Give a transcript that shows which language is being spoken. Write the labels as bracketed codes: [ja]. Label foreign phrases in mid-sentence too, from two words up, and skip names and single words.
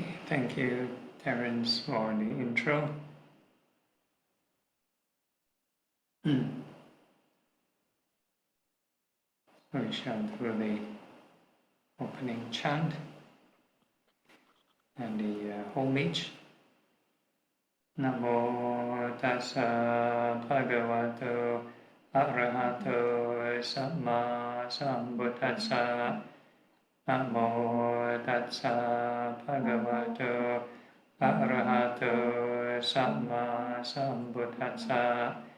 [en] Thank you, Terence, for the intro. So we shall do the opening chant and the homage. [pi] Namo tassa bhagavato arahato samma sambuddhassa. Namo tassa bhagavato arahato samma sambuddhassa.